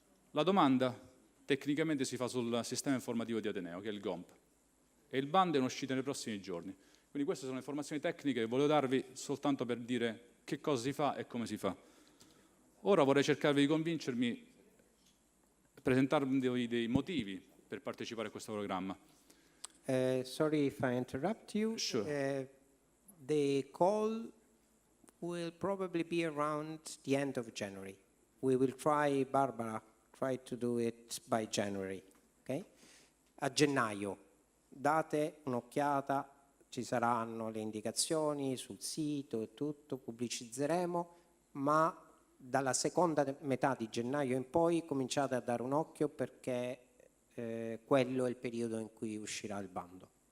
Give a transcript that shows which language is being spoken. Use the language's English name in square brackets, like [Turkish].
[Italian] La domanda tecnicamente si fa sul sistema informativo di Ateneo, che è il GOMP, e il bando è in uscita nei prossimi giorni. Quindi queste sono informazioni tecniche che volevo darvi soltanto per dire che cosa si fa e come si fa. Ora vorrei cercare di convincermi, presentarvi dei motivi per partecipare a questo programma. [English] Sorry if I interrupt you. Sure. The call will probably be around the end of January. We will try, Barbara, try to do it by January, okay? [Italian] A gennaio, date un'occhiata, ci saranno le indicazioni sul sito e tutto, pubblicizzeremo, ma dalla seconda metà di gennaio in poi cominciate a dare un occhio perché quello è il periodo in cui uscirà il bando.